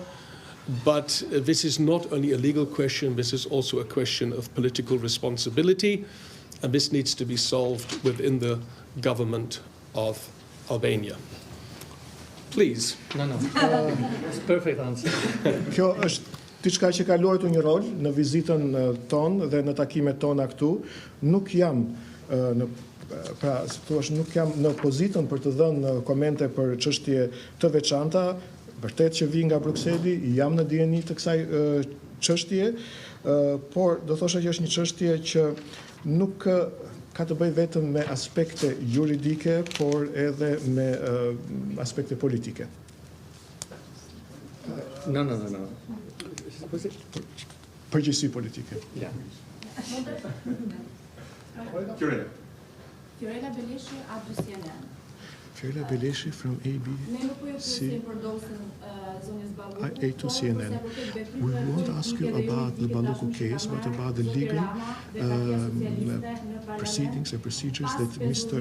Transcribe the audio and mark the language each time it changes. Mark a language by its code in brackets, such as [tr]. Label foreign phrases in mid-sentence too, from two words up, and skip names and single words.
[en] But this is not only a legal question, this is also a question of political responsibility, and this needs to be solved within the government of Albania. Please. No. It's perfect answer. [sq] Kjo është diçka që ka luajtur një rol në vizitën tonë dhe në takimet tona këtu. Nuk jam nuk jam në pozitën për të dhënë komente për çështje të veçanta. Vërtet që vi nga Brukseli, jam në dieni të kësaj çështje, por do thosha që është një çështje që nuk ka të bëjë vetëm me aspekte juridike, por edhe me aspekte politike. [en] No. [sq] Përgjegjësi politike. [en] Yeah. Fiorella Beleshi, A2CNN. Fiorella Beleshi from ABC. A2CNN. We won't ask you about the Balluku case, but about the legal proceedings and procedures that Mr.